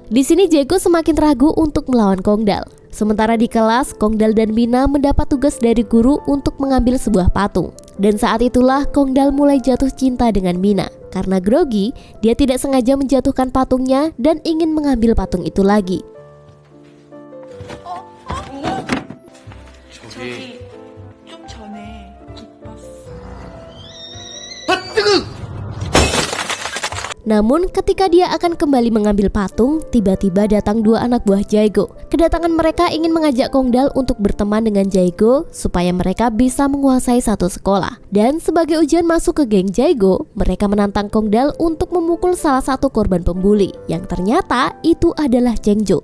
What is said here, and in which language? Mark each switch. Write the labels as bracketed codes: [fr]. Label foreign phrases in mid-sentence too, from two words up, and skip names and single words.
[id] Di sini Jaego semakin ragu untuk melawan Kongdal. Sementara di kelas, Kongdal dan Mina mendapat tugas dari guru untuk mengambil sebuah patung. Dan saat itulah Kongdal mulai jatuh cinta dengan Mina. Karena grogi, dia tidak sengaja menjatuhkan patungnya dan ingin mengambil patung itu lagi. [ko] 저기 좀 전에 기뻤어. [id] Namun ketika dia akan kembali mengambil patung, tiba-tiba datang dua anak buah Jaego. Kedatangan mereka ingin mengajak Kongdal untuk berteman dengan Jaego supaya mereka bisa menguasai satu sekolah. Dan sebagai ujian masuk ke geng Jaego, mereka menantang Kongdal untuk memukul salah satu korban pembuli, yang ternyata itu adalah Chengjo.